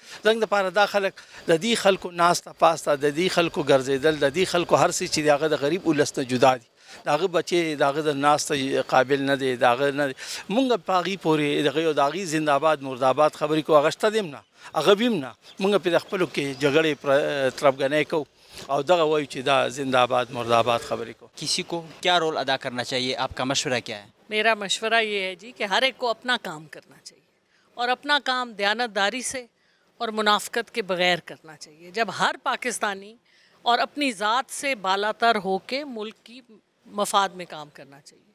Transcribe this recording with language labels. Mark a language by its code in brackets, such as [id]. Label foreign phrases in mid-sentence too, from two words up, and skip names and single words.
[ps] زموږ دپاره دا خلک د دې خلکو ناسته پاسته، د دې خلکو ګرځېدل، د دې خلکو هر څه چې د هغه د غریب ولس نه جدا دي، د هغه بچې د هغه د ناسته قابل نه دی، د هغه نه دی. مونږ په هغې پورې د هغې زنده‌باد مرده‌باد خبرې کوو، هغه شته دي هم نه، هغه وي هم نه. مونږ پرې د خپلو کې جګړې طرفګنۍ کوو اور دغه وایو چې دا زندہ آباد مرد آباد [ur] خبریں کو. کسی کو کیا رول ادا کرنا چاہیے؟ آپ کا مشورہ کیا ہے؟ میرا مشورہ یہ ہے جی کہ ہر ایک کو اپنا کام کرنا چاہیے اور اپنا کام دیانتداری سے اور منافقت کے بغیر کرنا چاہیے. جب ہر پاکستانی اور اپنی ذات سے بالا تر ہو کے ملک کی مفاد میں کام کرنا چاہیے.